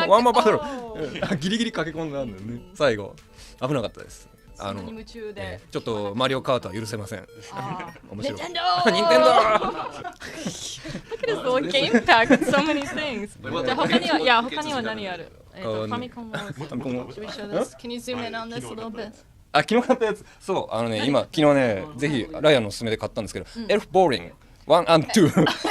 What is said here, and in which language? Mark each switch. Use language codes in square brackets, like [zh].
[ja] ワンマンバトルギリギリ駆け込んだんだよね。最後危なかったです。そんなに夢中でちょっとマリオカートは許せません。面白い。 [en] Nintendo! Nintendo! Look at his little game pack with so many things. [ja] じゃあ他には何ある？ [en] ファミコンは Should we show this? Can you zoom in on this a little bit? [ja] 昨日買ったやつ。そう今昨日ねぜひライアンのおすすめで買ったんですけど、エルフボーリング1 and 2。